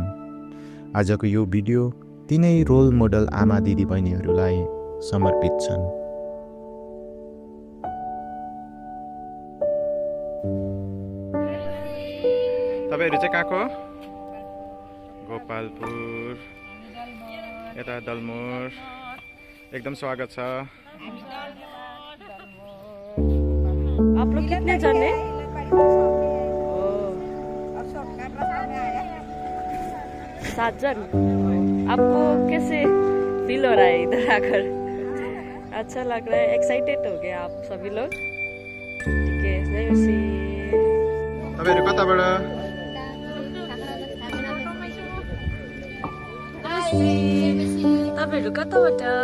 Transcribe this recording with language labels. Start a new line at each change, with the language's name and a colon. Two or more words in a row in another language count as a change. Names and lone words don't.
Nepali: आजको यो भिडियो तिनै रोल मोडल आमा दिदी बहिनीहरूलाई समर्पित छन्। तपाईहरु चाहिँ कहाँको? गोपालपुर, यता दलमोर। एकदम स्वागत छ।
Hindi: आप लोग कितने जने?
Nepali: सात जन।
Hindi: आपको कैसे फील हो रहा है इधर आकर? अच्छा लग रहा है? एक्साइटेड हो गए आप सभी लोग? ठीक है, जय मसीह।
Nepali: तपाईहरु कताबाट? तपाईहरु कताबाट?